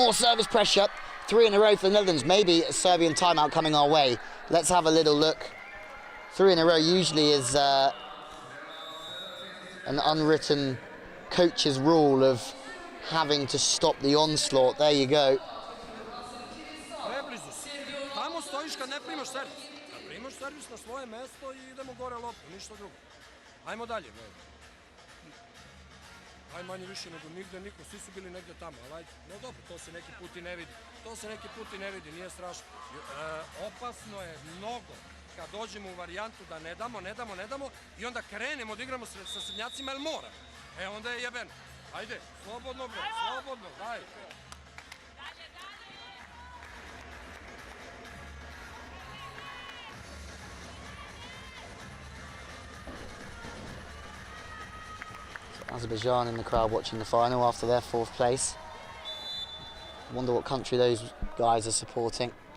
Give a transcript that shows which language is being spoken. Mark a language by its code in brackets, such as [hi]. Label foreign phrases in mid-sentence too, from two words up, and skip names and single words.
[en] More service pressure. 3 in a row for the Netherlands. Maybe a Serbian timeout coming our way. Let's have a little look. 3 in a row usually is an unwritten coach's rule of having to stop the onslaught. There you go. [sr] Preblizu si. Tamo stojiš kad ne primaš servis. Kad primaš servis na svoje mesto i idemo gore loptu, ništa drugo. Ajmo dalje. Aj manje više nego nigde, niko, svi su bili negdje tamo, ali ajde. No dobro, to se neki put i ne vidi. To se neki put i ne vidi, nije strašno. Opasno je mnogo kad dođemo u varijantu da ne damo i onda krenemo da igramo sa srednjacima, jer mora. E, onda je jebeno. Ajde, slobodno, bro, slobodno, daj. [en] Azerbaijan in the crowd watching the final after their 4th place. Wonder what country those guys are supporting.